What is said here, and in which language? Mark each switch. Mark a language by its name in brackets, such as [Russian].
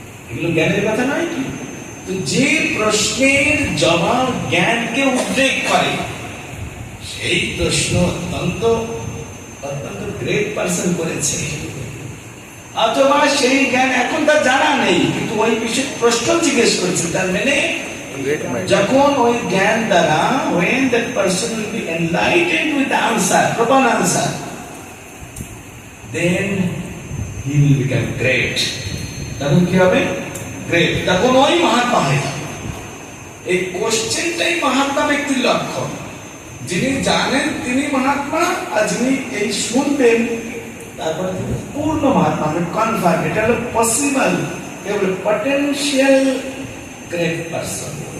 [Bangla] এগুলো জ্ঞানের কথা নয় কি? তো যে প্রশ্নের জবাব জ্ঞানকে উদ্রেক করে, সেই প্রশ্ন অত্যন্ত গ্রেট পার্সন করেছে, অথবা সেই জ্ঞান এখন তার জানা নেই, কিন্তু ওই বিষয়ে প্রশ্ন জিজ্ঞেস করেছে। তার মানে যখন ওই জ্ঞান দ্বারা, [English] when that person will be enlightened with the answer, proper answer, then he will become great. [Bangla] তখন কি হবে? গ্রেট। তখন ওই মহাত্মা হয়ে যাবে। এই কোশ্চেনটাই মহাত্মা ব্যক্তির লক্ষণ। যিনি জানেন তিনি মহাত্মা, আর যিনি এই শুনবেন তারপরে তিনি পূর্ণ মহাত্মা, কনফার্ম। এটা হলো পসিবল, পটেনশিয়াল গ্রেট পারসন।